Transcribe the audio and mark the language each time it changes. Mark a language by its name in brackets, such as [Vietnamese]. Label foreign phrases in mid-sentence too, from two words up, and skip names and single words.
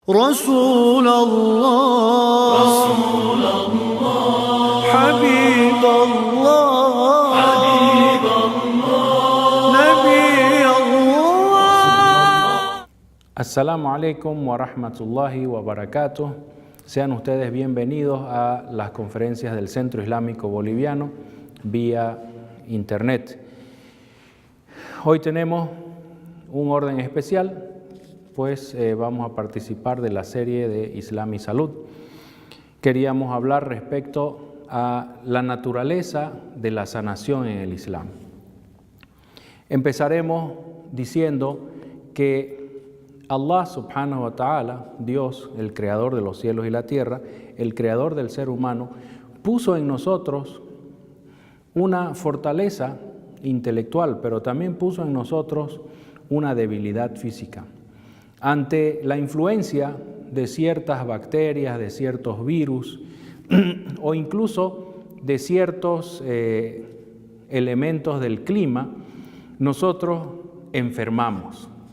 [Arabic] رسول الله حبيب الله نبي الله. السلام عليكم ورحمة الله وبركاته. [Spanish] Sean ustedes bienvenidos a las conferencias del Centro Islámico Boliviano vía internet. Hoy tenemos un orden especial, pues vamos a participar de la serie de Islam y Salud. Queríamos hablar respecto a la naturaleza de la sanación en el Islam. Empezaremos diciendo que Allah [Arabic] سبحانه وتعالى, [Spanish] Dios, el creador de los cielos y la tierra, el creador del ser humano, puso en nosotros una fortaleza intelectual, pero también puso en nosotros una debilidad física. Ante la influencia de ciertas bacterias, de ciertos virus o incluso de ciertos elementos del clima, nosotros enfermamos.